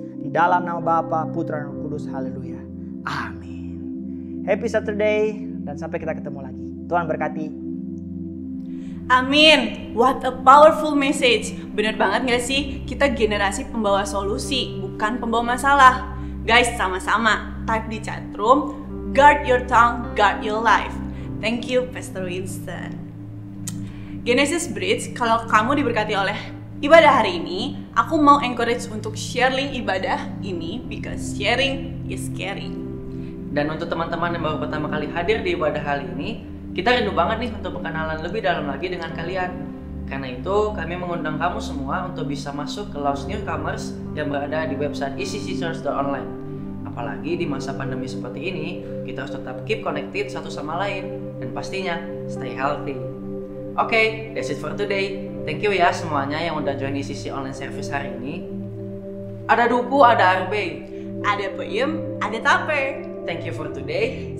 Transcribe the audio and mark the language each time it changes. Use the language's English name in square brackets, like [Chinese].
[Indonesian] Di dalam nama Bapa, Putra, dan Roh Kudus. Haleluya. Amin. [English] Happy Saturday [Indonesian] dan sampai kita ketemu lagi. Tuhan berkati. [English] Amin. What a powerful message. [Indonesian] Bener banget gak sih? Kita generasi pembawa solusi, bukan pembawa masalah. Guys, sama-sama type di chatroom, [English] guard your tongue, guard your life. Thank you, Pastor Winston. [Indonesian] Genesis Bridge, kalau kamu diberkati oleh ibadah hari ini, aku mau encourage untuk share link ibadah ini [English] because sharing is caring. [Indonesian] Dan untuk teman-teman yang baru pertama kali hadir di ibadah kali ini, kita rindu banget nih untuk berkenalan lebih dalam lagi dengan kalian. Karena itu, kami mengundang kamu semua untuk bisa masuk ke Lost Newcomers yang berada di website ecc.online. Apalagi di masa pandemi seperti ini, kita harus tetap [English] keep connected [Indonesian] satu sama lain. Dan pastinya, [English] stay healthy. Oke, that's it for today. Thank you [Indonesian] ya semuanya yang udah [English] join ECC online service [Indonesian] hari ini. Ada Duku, ada Arbe, Ada Peyem, ada Taper. [English] thank you for today.